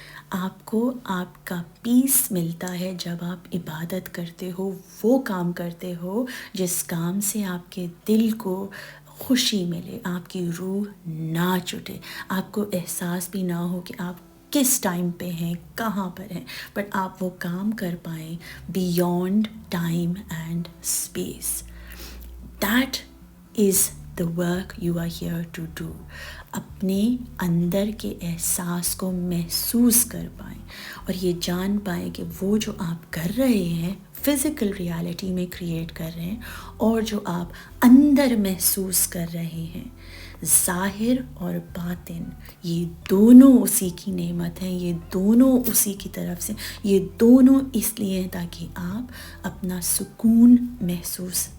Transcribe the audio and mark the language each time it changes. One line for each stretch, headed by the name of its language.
Urdu: آپ کو آپ کا پیس ملتا ہے جب آپ عبادت کرتے ہو، وہ کام کرتے ہو جس کام سے آپ کے دل کو خوشی ملے، آپ کی روح نہ چٹے، آپ کو احساس بھی نہ ہو کہ آپ کس ٹائم پہ ہیں، کہاں پر ہیں، بٹ آپ وہ کام کر پائیں
English: Beyond time and space. That is the work you are here to do.
Urdu: اپنے اندر کے احساس کو محسوس کر پائیں اور یہ جان پائیں کہ وہ جو آپ کر رہے ہیں فزیکل ریالٹی میں کریٹ کر رہے ہیں، اور جو آپ اندر محسوس کر رہے ہیں، ظاہر اور باطن، یہ دونوں اسی کی نعمت ہیں، یہ دونوں اسی کی طرف سے، یہ دونوں اس لیے ہیں تاکہ آپ اپنا سکون محسوس